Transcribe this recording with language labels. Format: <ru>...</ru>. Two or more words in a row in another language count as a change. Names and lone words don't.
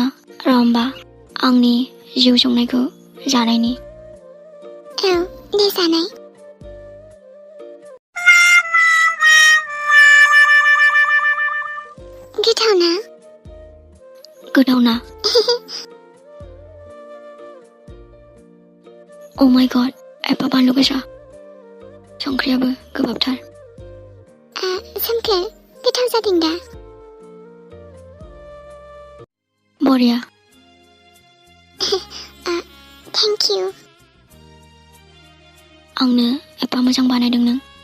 <brx>र' होमबा आंनि जिउ संनायखौ जानायनि। औ, दे जानाय। गोथावना? गोथावना?</brx> <en>Oh my god,</en> <brx>एफा बानलु गोसा। संख्रियाबो गोबाबथार। सोमखोर, गोथाव जादों दा? बरिया।</brx> <en>thank you.</en> <brx>आंनो एफा मोजां बानायदों नों।</brx>